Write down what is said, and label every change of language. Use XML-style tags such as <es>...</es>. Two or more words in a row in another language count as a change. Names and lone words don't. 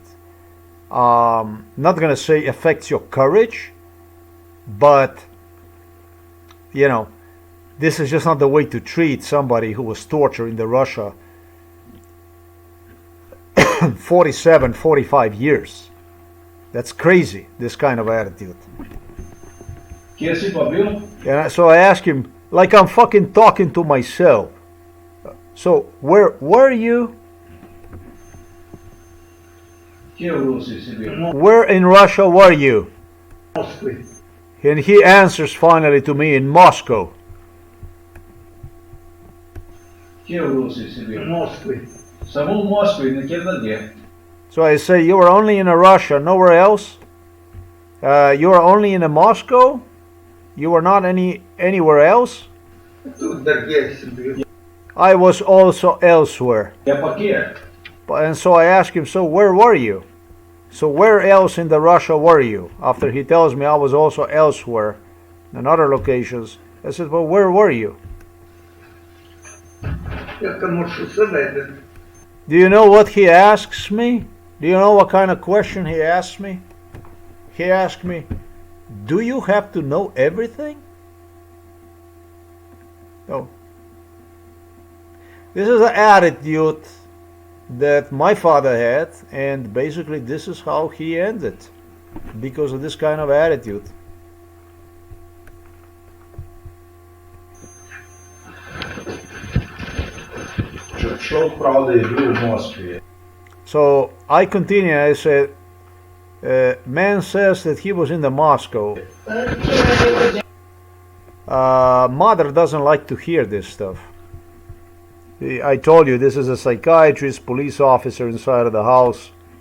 <en>Not gonna say affects your courage, but you know, this is just not the way to treat somebody who was tortured in the Russia 47, 45 years. That's crazy, this kind of attitude.</en> <sl>Kje si pa bil?</sl> <en>And so I asked him, like I'm fucking talking to myself. So, where were you?</en> <sl>Kje u Rusiji si bil?</sl> <en>Where in Russia were you?</en> <sl>Moskvi.</sl> <en>And he answers finally to me, in Moscow.</en> <sl>Kje u Rusiji si bil? Moskvi. Samo u Moskvi, nikjer drugje.</sl> <en>So I say, you were only in Russia, nowhere else? You were only in Moscow? You were not anywhere else? I was also elsewhere.</en> <sl>Ja pa kje?</sl> <en>And so I asked him, so where were you? So where else in the Russia were you? After he tells me I was also elsewhere, in other locations, I said, well, where were you? Do you know what he asks me? Do you know what kind of question he asked me? He asked me, do you have to know everything? No. This is an attitude that my father had, and basically this is how he ended, because of this kind of attitude.</en> <sl>Človek pravi, da je bil v Moskvi.</sl> <en>So I continue, I said, man says that he was in the Moscow. Mother doesn't like to hear this stuff. I told you this is a psychiatrist, police officer inside of the house.</en>